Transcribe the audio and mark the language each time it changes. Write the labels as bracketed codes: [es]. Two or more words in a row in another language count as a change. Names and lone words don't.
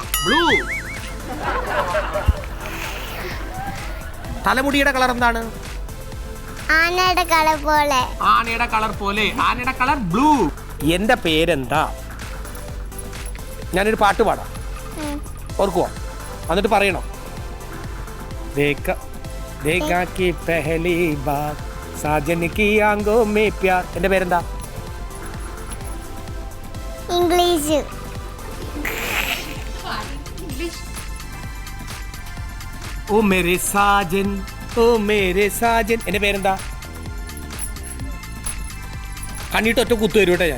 [ml] ബ്ലൂ. തലമുടിയുടെ കളർ എന്താണ്? ആനയുടെ കളർ പോലെ. ആനയുടെ കളർ പോലെ. ആനയുടെ കളർ ബ്ലൂ. എന്റെ പേരെന്താ? ഞാനൊരു പാട്ട് പാടാം, ഓർക്കുവോ? എന്നിട്ട് പറയണം. [hi] देखा कि पहली बार साजन की आंखों में प्यार. [ml] എന്റെ പേരെന്താ? ഇംഗ്ലീഷ്. [hi] ओ मेरे साजन, ओ मेरे साजन. [ml] എന്റെ പേരെന്താ? കണ്ണിട്ട് ഒറ്റ കുത്തു തരൂ കേട്ടോ ഞാൻ.